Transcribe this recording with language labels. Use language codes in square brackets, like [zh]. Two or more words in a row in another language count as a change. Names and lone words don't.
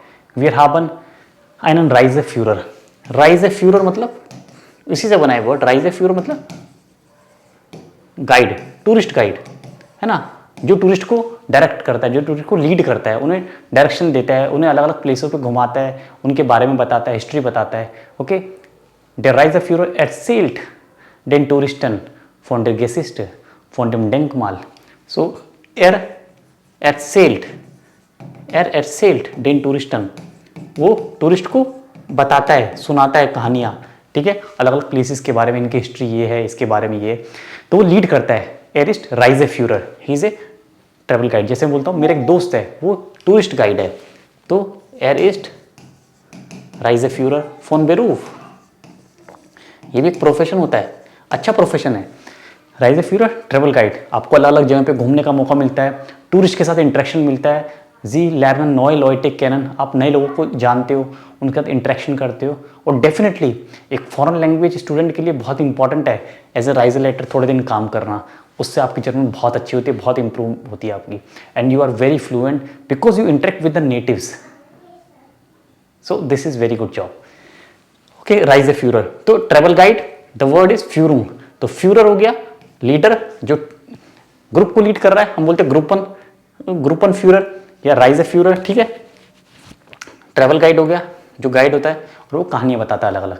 [de] Wir haben einen Reiseführer. [hi] Reiseführer मतलब इसी से बना है वर्ड। Reiseführer मतलब गाइड, [en] tourist guide, [hi] है ना, जो टूरिस्ट को डायरेक्ट करता है, जो टूरिस्ट को लीड करता है, उन्हें डायरेक्शन देता है, उन्हें अलग अलग प्लेसों पे घुमाता है, उनके बारे में बताता है, हिस्ट्री बताता है। ओके, [de] der Reiseführer erzählt den Touristen von der Geschichte, von dem Denkmal. So, er erzählt den Touristen. [hi] वो टूरिस्ट को बताता है, सुनाता है कहानियाँ, ठीक है, अलग अलग प्लेसेस के बारे में, इनकी हिस्ट्री ये है, इसके बारे में ये, तो वो लीड करता है। [de] Er ist Reiseführer, [en] he is a travel guide. [hi] जैसे मैं बोलता हूँ मेरा एक दोस्त है, वो [en] tourist guide [hi] है, तो [de] er ist Reiseführer von Beruf। [hi] ये भी एक प्रोफेशन होता है, अच्छा प्रोफेशन है। राइज़ेफ्यूरर [en] travel guide, [hi] आपको अलग अलग जगह पे घूमने का मौका मिलता है, टूरिस्ट के साथ इंटरेक्शन मिलता है। [de] Sie lernen neue Leute kennen, [hi] आप नए लोगों को जानते हो, उनके साथ इंटरेक्शन करते हो। और डेफिनेटली एक [en] foreign language student [hi] के लिए बहुत इंपॉर्टेंट है [en] as a [hi] राइजलेटर थोड़े दिन काम करना। उससे आपकी जर्मन बहुत अच्छी होती है, बहुत इंप्रूव होती है आपकी, [en] and you are very fluent because you interact with the natives. so this is very good job. okay, Reiseführer तो travel guide, the word is Führung। [hi] तो फ्यूरर हो गया लीडर, जो ग्रुप को लीड कर रहा है, हम बोलते हैं ग्रुपन फ्यूरर या राइज़ेफ्यूरर, ठीक है। [en] travel guide [hi] हो गया, जो गाइड होता है और वो कहानियां बताता है अलग अलग।